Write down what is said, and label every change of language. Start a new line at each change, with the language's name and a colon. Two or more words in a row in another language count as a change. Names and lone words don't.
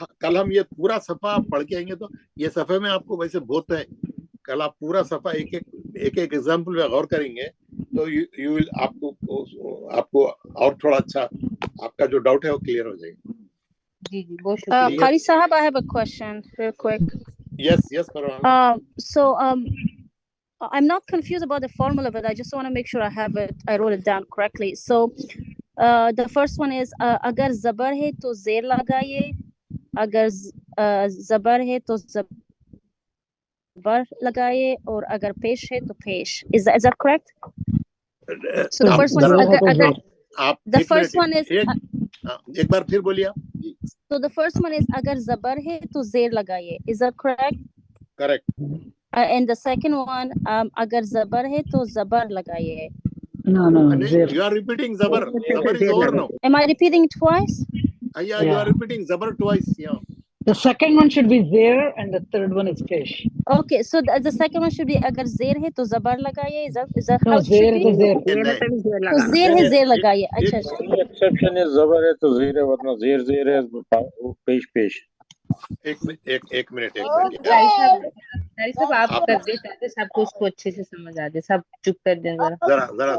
Urdu: کل ہم یہ پورا صفحہ پڑھ کے آئیں گے تو یہ صفحے میں آپ کو ویسے بہت ہے. کل آپ پورا صفحہ ایک ایگزامپل میں غور کریں گے تو
English: you will
Urdu: آپ کو اور تھوڑا اچھا آپ کا جو ڈاؤٹ ہے وہ کلیئر ہو جائے گا. جی جی بہت شکریہ.
English: Qari Sahab, I have a question real quick. Yes, Parwan. So I'm not confused about the formula, but I just want to make sure I wrote it down correctly. So the first one is
Urdu: اگر زبر ہے تو زیر لگائیے, اگر زبر ہے تو زبر لگائیے, اور اگر پیش ہے تو پیش.
English: Is that correct? So the first one is agar the first one is
Urdu: ایک بار پھر بولیے آپ.
English: So the first one is
Urdu: اگر زبر ہے تو زیر لگائیے.
English: Is that correct? Correct. And the second one,
Urdu: اگر زبر ہے تو زبر لگائیے.
English: No, you are repeating zabar. Zabar is over now. Am I repeating it twice? Yeah, you are repeating zabar twice. Yeah. The second one should be there and the third one is pesh. Okay, so the second one should be
Urdu: اگر زیر ہے تو زبر لگائیے.
English: Is that No, how it should be? zer.
Urdu: تو زیر ہے زیر لگائیے۔ اچھا ایکسیپشن ہے، زبر ہے تو زیر ہے، ورنہ زیر ہے پیش. ایک منٹ قاری صاحب آپ کر دے تاکہ سب کو اس کو اچھے سے سمجھ آ جائے. سب چپ کر دیں ذرا.